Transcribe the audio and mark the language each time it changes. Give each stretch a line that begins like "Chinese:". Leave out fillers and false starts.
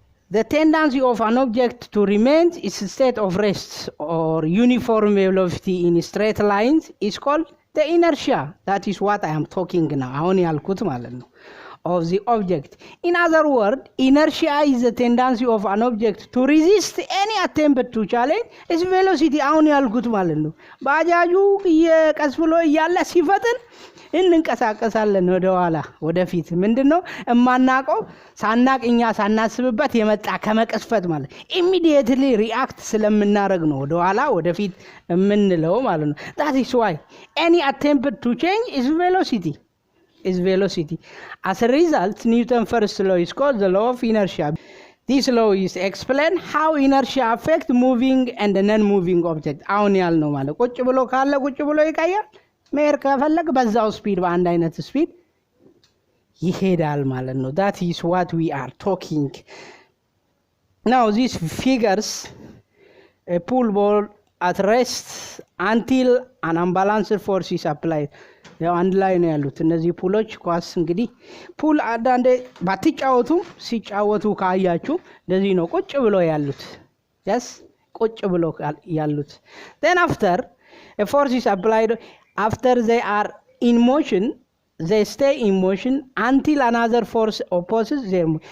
English: The tendency of an object to remain in a state of rest or uniform velocity in straight lines is called the inertia, that is what I am talking now,
Amharic: አሁን ያልኩት ማለት ነው,
English: of the object. In other words, inertia is the tendency of an object to resist any attempt to challenge its velocity.
Amharic: አሁን ያልኩት ማለት ነው። ባጃጁ ቀስ ብሎ እያለ ሲፈጥን እንንቀሳቀሳለን ወደ ኋላ ወደፊት። ምንድነው እማናቀው ሳናቅ እኛ ሳናስብበት የመጣ ከመቀስፈት ማለት
English: immediately react
Amharic: ስለምናረግ ነው ወደ ኋላ ወደፊት የምንለው ማለት ነው።
English: that is why any attempt to change its velocity is velocity. As a result, Newton's first law is called the law of inertia. This law is explain how inertia affect moving and non-moving object.
Amharic: አሁን ያልነው ማለት ቁጭ ብሎ ካለ ቁጭ ብሎ ይቀያል፣ መሄድ ከፈለገ በዛው ስፒድ በአንድ አይነት ስፒድ ይሄዳል ማለት ነው።
English: that is what we are talking. Now these figures a pull ball at rest until an unbalanced force is applied.
Amharic: ያው አንድ ላይ ነው ያሉት እነዚህ ፑሎች። ኳስ እንግዲህ ፑል አንዳንዴ ባትጫወቱ ሲጫወቱ ካያችሁ እንደዚህ ነው ቁጭ ብሎ ያሉት። yes ቁጭ ብሎ ያሉት።
English: then after a force is applied, after they are in motion, they stay in motion until another force opposes them.